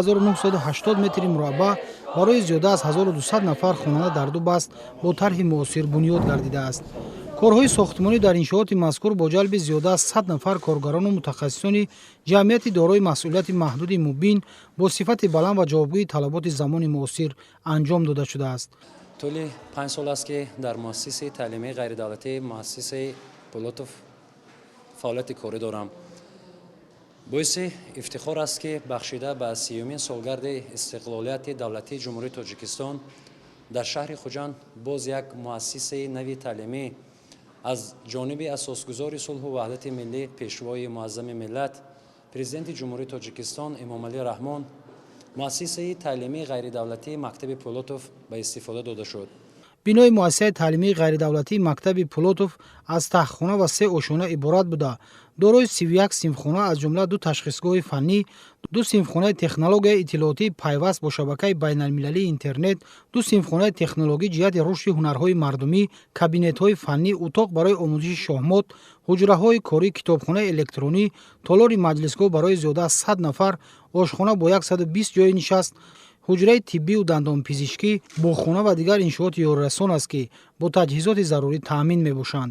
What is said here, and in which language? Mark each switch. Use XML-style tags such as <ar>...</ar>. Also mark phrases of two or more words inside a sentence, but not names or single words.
<tg>2980 метри мураббаъ барои зиёда аз 1200 нафар хонанда дар ду баст бо тарҳи муосир бунёд гардидааст. корҳои сохтмонӣ дар иншооти мазкур бо ҷалби зиёда аз 100 нафар коргарону мутахассисони ҷамъияти дорои масъулияти маҳдуди мубин бо сифати баланд ва ҷавобгӯи талаботи замони муосир анҷом дода шудааст. طول 5 سال است که در مؤسسه تعلیمی غیردولتی مؤسسه پولوتوف فعالیت کاری دارم. باعث افتخار است که بخشیده به 30مین سالگرد استقلالیت دولتی جمهوری تاجیکستان در شهر خوجند باز یک مؤسسه نوی تعلیمی از جانب اساسگزار صلح و وحدت ملی پیشوای معظم ملت پرزیدنت جمهوری تاجیکستان امامعلی رحمان مؤسسه تعلیمی غیردولتی مکتب پولوتوف به استفاده داده شد. бинои муассисаи таълимии ғайридавлатии мактаби Пулотов аз тахтхона ва 3 ошона иборат буда, дорои 31 синфхона аз ҷумла 2 ташхисгоҳи фаннӣ, 2 синфхонаи технологияи иттилоотии пайваст бо шабакаи байналмилалии интернет, 2 синфхонаи технологӣ ҷиҳати рушди ҳунарҳои мардумӣ, кабинетҳои фаннӣ, утоқ барои омӯзиши шоҳмот, ҳуҷраҳои корӣ, китобхонаи электронӣ, толори маҷлисгоҳ барои зиёда аз 100 нафар, ошхона бо 120 ҷои нишаст, ҳуҷраи тиббию дандонпизишкӣ, бохона ва дигар иншооти ёрирасон аст, ки бо таҷҳизоти зарурӣ таъмин мебошанд.</tg>